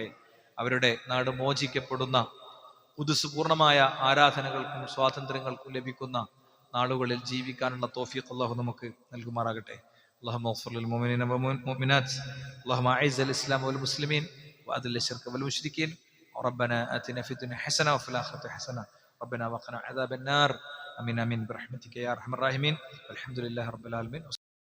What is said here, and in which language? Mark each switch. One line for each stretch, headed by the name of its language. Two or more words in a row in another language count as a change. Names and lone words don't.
Malayalam: അവരുടെ നാട് മോചിക്കപ്പെടുന്ന, ഖുദ്സ് പൂർണ്ണമായ ആരാധനകൾക്കും സ്വാതന്ത്ര്യങ്ങൾക്കും ലഭിക്കുന്ന നാളുകളിൽ ജീവിക്കാനുള്ള തൗഫീഖ് അള്ളാഹു നമുക്ക് നൽകുമാറാകട്ടെ.
Arabic: اللهم اغفر للمؤمنين والمؤمنات، اللهم أعز الإسلام والمسلمين وأذل الشرك والمشركين, ربنا آتنا في الدنيا حسنة وفي الآخرة حسنة ربنا وقنا عذاب النار آمين آمين برحمتك يا أرحم الراحمين والحمد لله رب العالمين.